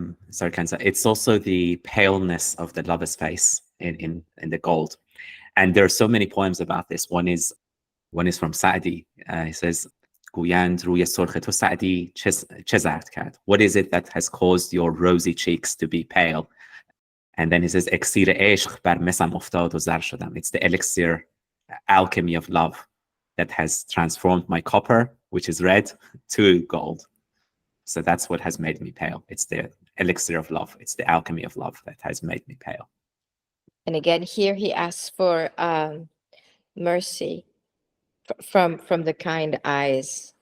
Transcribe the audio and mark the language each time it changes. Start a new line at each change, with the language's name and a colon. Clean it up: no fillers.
English: sorry, Kansa, it's also the paleness of the lover's face in the gold. And there are so many poems about this. One is from Sa'di. He says,
Persian: گویند روی سرخ تو سعدی چه زرد کرد?
English: What is it that has caused your rosy cheeks to be pale? And then he says,
Persian: اکسیر عشق بر مسم افتاد و زر شدم.
English: It's the elixir, alchemy of love that has transformed my copper, which is red, to gold. So that's what has made me pale. It's the elixir of love. It's the alchemy of love that has made me pale. And again, here he asks for mercy from the kind eyes.